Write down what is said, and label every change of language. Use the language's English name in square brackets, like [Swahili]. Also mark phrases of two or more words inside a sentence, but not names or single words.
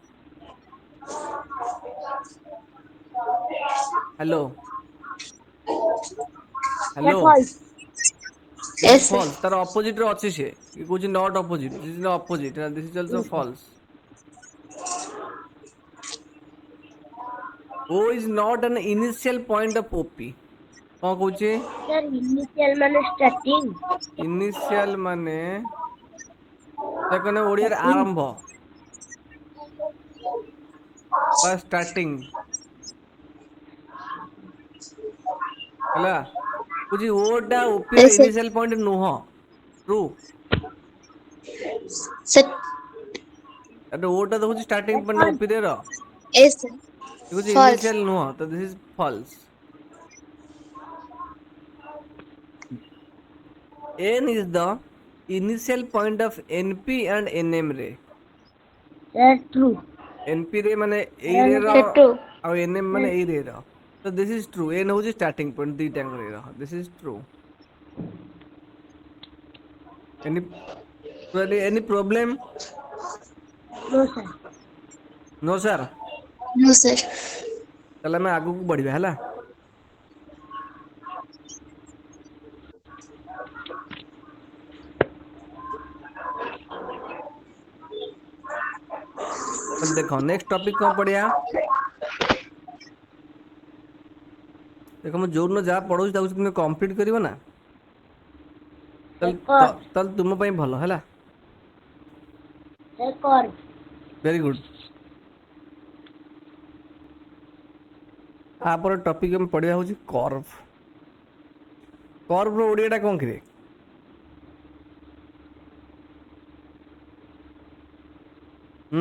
[English] ହ୍ୟାଲୋ सर ହ୍ୟାଲୋ फॉल्स this is Yes, sir. ଫଲ୍ସ। [Odia] ତାର ଅପୋଜିଟ ରେ ଅଛି ସେ, ଇଏ କହୁଛି [English] not opposite, this is opposite, this is also false. O is not an initial point of OP। [Odia] କଣ କହୁଛି? ସର ଇନିସିଆଲ ମାନେ ଷ୍ଟାର୍ଟିଂ ଇନିସିଆଲ ମାନେ ଦେଖ ଓଡିଆରେ ଆରମ୍ଭ ବା ଷ୍ଟାର୍ଟିଂ ହେଲା। କହୁଛି O ଟା OP ର [English] Yes, sir. [Odia] ଇନିସିଆଲ ପଏଣ୍ଟ ନୁହଁ, ଟ୍ରୁ। [English] Sir. [Odia] O ଟା ତ ହଉଛି ଷ୍ଟାର୍ଟିଂ सर ପଏଣ୍ଟ [English] फॉल्स [Odia] OP ର, [English] Yes, sir. [Odia] କହୁଛି [English] False. [Odia] ଇନିସିଆଲ ନୁହଁ, ତ [English] this is false. N is the initial point of NP and NM ରେ। sir true [Odia] NP ରେ ମାନେ ଏଇ ରେ कारण ର [English] Sir, true. [Odia] ଆଉ NM ମାନେ ଏଇ ରେ ର, ତ [English] this is true. [Odia] N ହଉଛି ଷ୍ଟାର୍ଟିଂ ପଏଣ୍ଟ ଦିଟାଙ୍କ ରେ ର, [English] this is true. Any problem? no sir No sir। No, sir. [Odia] ତାହେଲେ ଆମେ ଆଗକୁ ବଢିବା ହେଲା। ତାହେଲେ ଦେଖ [English] next topic [Odia] କଣ ପଢିବା? ଦେଖ ମୁଁ ଯୋଉଦିନ ଯାହା ପଢଉଛି ତାକୁ ତୁମେ କମ୍ପ୍ଲିଟ କରିବ ନା, सर ତାହେଲେ कर ତାହେଲେ ତୁମ ପାଇଁ ଭଲ ହେଲା। सर कर [English] very good. [Odia] ତାପରେ ଟପିକ ଆମେ ପଢିବା ହଉଛି କର୍ଭ। କର୍ଭ ର ଓଡିଆ ଟା କଣ କିରେ? ହୁଁ